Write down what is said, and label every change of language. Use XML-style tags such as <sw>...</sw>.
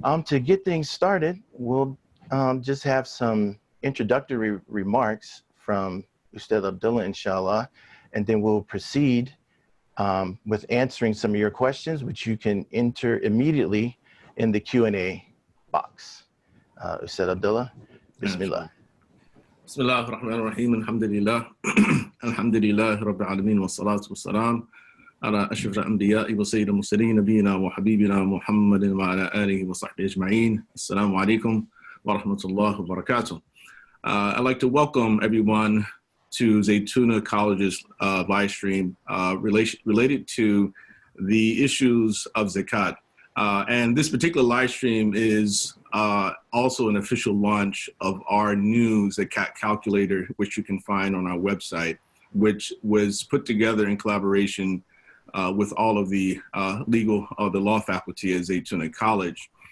<en>To get things started, we'll just have some introductory remarks from Ustad Abdullah, inshallah, and then we'll proceed with answering some of your questions, which you can enter immediately in the Q&A box. Ustad Abdullah, Bismillah.</en> <ar>بسم الله الرحمن الرحيم الحمد لله الحمد لله رب العالمين والصلاة والسلام على أشرف الأنبياء وسيد المرسلين نبينا وحبيبنا محمد وعلى آله وصحبه أجمعين. السلام عليكم ورحمة الله وبركاته.</ar> <en>I'd like to welcome everyone to Zaytuna College's live stream related to the issues of Zakat. And this particular live stream is also an official launch of our new Zakat calculator, which you can find on our website, which was put together in collaboration with all of the the law faculty at Zaytuna College.</en>